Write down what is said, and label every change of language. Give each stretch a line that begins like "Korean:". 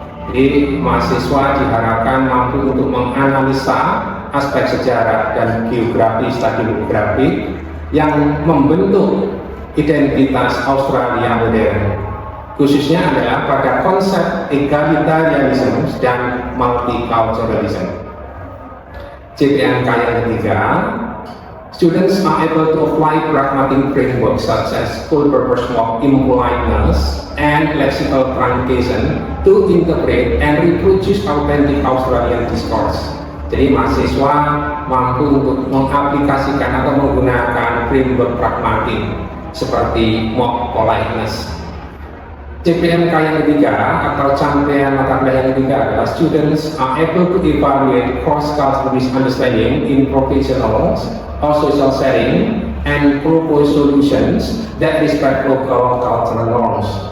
Indonesian: Jadi mahasiswa diharapkan mampu untuk menganalisa aspek sejarah dan geografis dan demografik yang membentuk identitas Australia modern, khususnya adalah pada konsep egalitarianism dan multiculturalism. CPMK yang ketiga,
English: students are able to apply pragmatic frameworks such as full purpose work, impoliteness, and lexical truncation to interpret and reproduce authentic Australian discourse.
Indonesian: Jadi mahasiswa mampu untuk mengaplikasikan atau menggunakan framework pragmatik seperti mock politeness. CPMK yang ketiga atau capaian mata kuliah yang ketiga adalah
English: students are able to evaluate cross-cultural understanding in professional or social setting and propose solutions that respect local cultural norms.